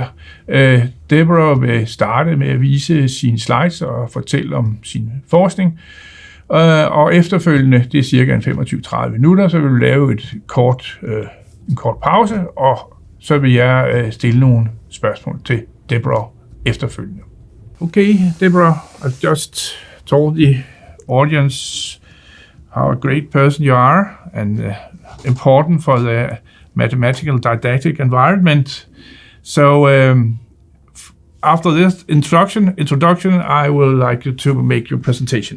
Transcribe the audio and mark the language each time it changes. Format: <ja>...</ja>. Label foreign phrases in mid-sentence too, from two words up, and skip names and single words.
<da>Deborah vil starte med at vise sine slides og fortælle om sin forskning. Og efterfølgende, det er cirka 25-30 minutter, så vil vi lave en kort pause, og så vil jeg stille nogle spørgsmål til Deborah efterfølgende.</da> <en>Okay, Deborah, I just told the audience how a great person you are, and important for the mathematical didactic environment. So after this introduction, I would like you to make your presentation.</en>